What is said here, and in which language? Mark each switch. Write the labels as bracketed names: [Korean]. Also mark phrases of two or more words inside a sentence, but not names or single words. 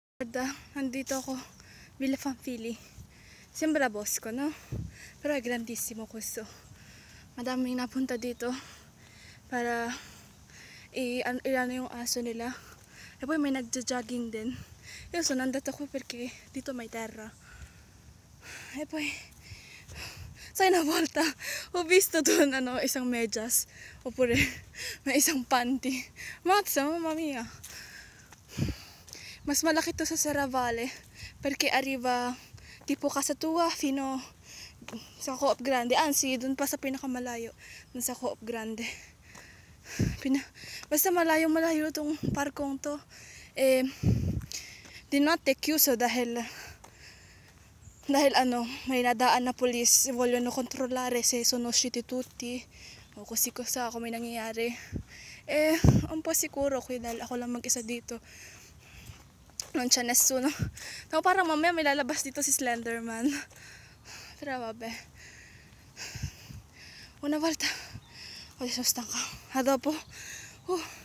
[Italian] Guarda, [Filipino] nandito ako, [Italian] Villa Pamphili. Sembra bosco, no? Però è grandissimo questo. [Filipino] Madaming napunta dito para i-ano yung aso nila. [Italian] E poi [Filipino] may nagja-jogging din. [Italian] Io sono andata qui perché [Filipino] dito may [Italian] terra. E poi, sai, una volta ho visto [Filipino] doon isang medyas [Italian] oppure [Filipino] may isang panty. [Italian] Mazza, mamma mia. [Filipino] Mas malaki to sa [Italian] Serravalle perché arriva tipo casa tua fino sa Coop Grande. Anzi, [Filipino] dun pa sa pinakamalayo, dun sa Coop Grande. Basta malayo tong parkong to. [Italian] Di notte è chiuso [Filipino] dahil may nadaan na police, [Italian] vogliono controllare se sono usciti tutti o così cosa, [Filipino] kung may nangyayari. [Italian] Un po' sicuro qui [Filipino] dahil ako lang mag-isa dito. [Italian] Non c'è nessuno. No, [Filipino] parang mamaya may lalabas dito si Slenderman. [Italian] Però vabbè. Una volta. Adesso stanca. A dopo.